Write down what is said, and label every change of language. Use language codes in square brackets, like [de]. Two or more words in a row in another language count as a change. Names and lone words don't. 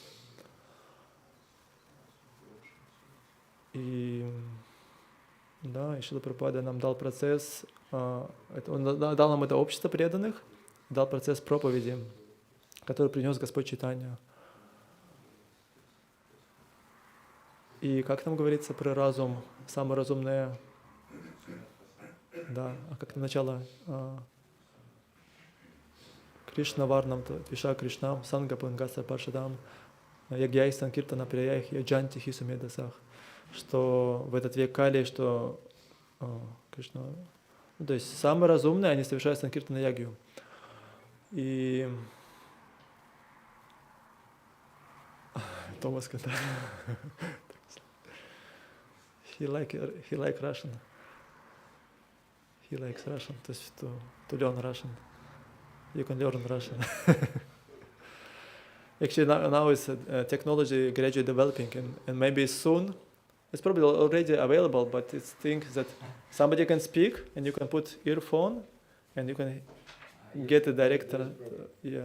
[ru] И Шрила Прабхупада нам дал процесс, Он дал нам это общество преданных, дал процесс проповеди, который принес Господь Чайтанья. И как там говорится про разум, самое разумное, как начало [sa] कृष्णवर्णं त्विषाकृष्णं साङ्गोपाङ्गास्त्रपार्षदम् यज्ञैः सङ्कीर्तनप्रायैः यजन्ति हि सुमेधसः. [ru] Что в этот век Кали, что Кришна, ну, то есть самые разумные, они совершают Санкиртана Ягью. И Томас сказал, [en] he like Russian. He likes Russian, [ru] то есть [en] to learn Russian. You can learn Russian. Actually, now is technology gradually developing, and maybe soon, it's probably already available, but it's things that somebody can speak, and you can put earphone, and you can get a direct, yeah.